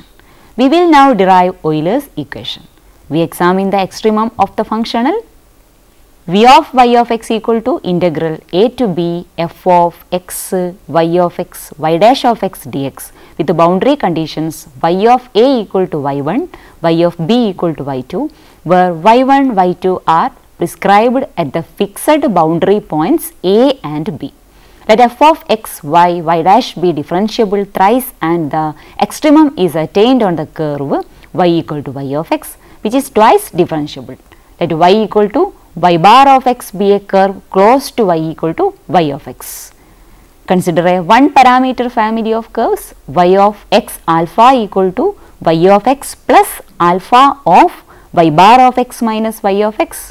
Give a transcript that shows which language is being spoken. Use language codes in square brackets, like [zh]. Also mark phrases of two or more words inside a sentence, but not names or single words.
[en] We will now derive Euler's equation. We examine the extremum of the functional v of y of x equal to integral a to b f of x y of x y dash of x dx with the boundary conditions y of a equal to y1, y of b equal to y2, where y1, y2 are prescribed at the fixed boundary points a and b. Let f of x, y, y dash be differentiable thrice and the extremum is attained on the curve y equal to y of x, which is twice differentiable. Let y equal to y bar of x be a curve close to y equal to y of x. Consider a one parameter family of curves y of x alpha equal to y of x plus alpha of y bar of x minus y of x.